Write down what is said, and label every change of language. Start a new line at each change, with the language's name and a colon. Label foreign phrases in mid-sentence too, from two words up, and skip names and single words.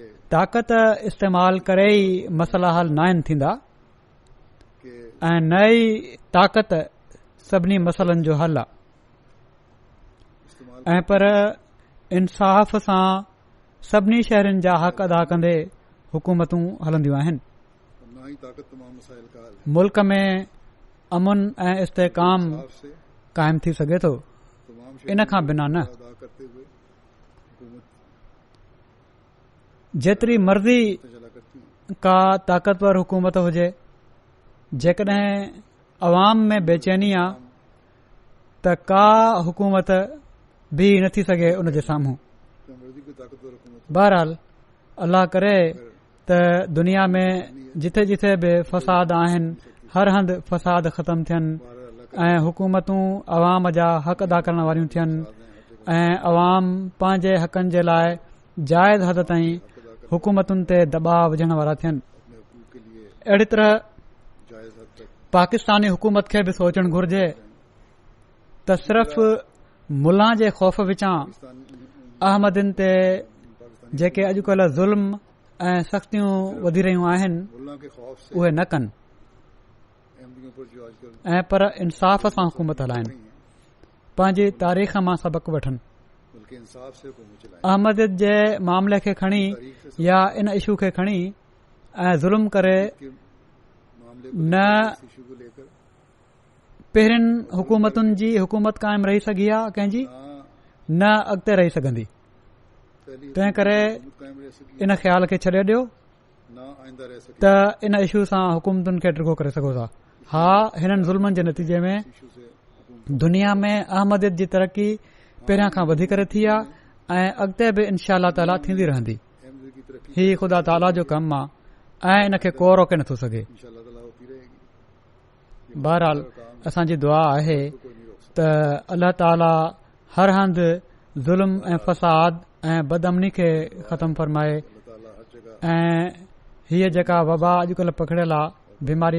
Sindhi: ताक़त इस्तेमाल करे ई मसइला हल न आहिनि थींदा
Hindi: के
Sindhi: ऐं न ई ताक़त सभिनी मसइलनि जो हल आहे
Hindi: इस्तेमाल
Sindhi: ऐं पर इंसाफ़ सां सभिनी शहरनि जा हक़ अदा कंदे हुकूमतूं हलंदियूं आहिनि।
Hindi: ना ही ताकत तमाम मसाइल का हल है।
Sindhi: मुल्क में अमुन ऐं इस्तेकाम
Hindi: इंसाफ से
Sindhi: क़ाइम थी सघे थो,
Hindi: तमाम
Sindhi: इन खां बिना न।
Hindi: अदा करते हुए हुकूमत
Sindhi: जेतिरी मर्ज़ी
Hindi: चला करती है।
Sindhi: का ताक़तवर हुकूमत हुजे जेकॾहिं अवाम में बेचैनी आहे त का हुकूमत भी नथी सघे उन जे साम्हूं।
Hindi: तो मर्जी की ताकतवर हुकूमत
Sindhi: बहरहाल अल्लाह करे त दुनिया में जिथे जिथे बि फ़साद आहिनि हर हंधि फ़साद ख़तम थियनि ऐं हुकूमतूं अवाम जा हक़ अदा करण वारियूं थियनि ऐं अवाम पंहिंजे हक़नि जे लाइ जाइज़ हद ताईं हुकूमतुनि ते दबाव विझण वारा थियनि।
Hindi: अपने हकूक़ के लिए
Sindhi: अहिड़ी तरह
Hindi: जायज़ हद तक
Sindhi: पाकिस्तानी हुकूमत खे बि सोचणु घुर्जे त सिर्फ़ मुल्ला जे ख़ौफ़ विचां अहमदिन ते जेके अॼुकल्ह ज़ुल्म ऐं सख़्तियूं वधी रहियूं आहिनि
Hindi: मुल्ला के खौफ से
Sindhi: उहे न कनि
Hindi: अहमदियों पर जो आजकल
Sindhi: ऐं पर इंसाफ़ सां हुकूमत हलाइनि,
Hindi: नहीं है
Sindhi: पंहिंजी तारीख़ मां सबक़ वठनि।
Hindi: बल्कि इंसाफ से हुकूमत चलाए।
Sindhi: अहमदियत जे मामले खे खणी या इन इशू खे खणी ऐं ज़ुल्म करे
Hindi: के मामले
Sindhi: न
Hindi: इस इशू को लेकर
Sindhi: पहिरियुनि हुकूमतुनि जी हुकूमत क़ाइमु रही सघी आहे कंहिंजी
Hindi: ना
Sindhi: न अॻिते रही सघंदी।
Hindi: पहली
Sindhi: तंहिं करे
Hindi: हुकूमत कायम रह सकी
Sindhi: इन ख़्याल खे छॾे ॾियो
Hindi: ना आइंदा रह सके।
Sindhi: त इन इशू सां हुकूमतुनि खे टिको करे सघो था। हा, हिननि ज़ुल्मनि जे नतीजे में
Hindi: इशू से हुकूमत
Sindhi: दुनिया में अहमदियत जी तरक़ी पहिरियां खां वधीक थी आहे ऐं अॻिते बि
Arabic: إن شاء الله تعالى
Sindhi: थींदी रहंदी।
Hindi: अहमद की तरक्की
Sindhi: ही ख़ुदा ताला जो कमु आहे ऐं इन खे को रोके नथो सघे।
Arabic: إن شاء الله تعالى
Hindi: होती रहेगी।
Sindhi: बहरहाल असांजी दुआ आहे
Hindi: कोई नहीं रोक सकता।
Sindhi: त अल्लाह ताला हर हंधि ज़ुल्म ऐं फ़साद ऐं बदअमनी खे ख़तमु फरमाए ऐं हीअ जेका वबा अॼुकल्ह पकड़ियल आहे बीमारी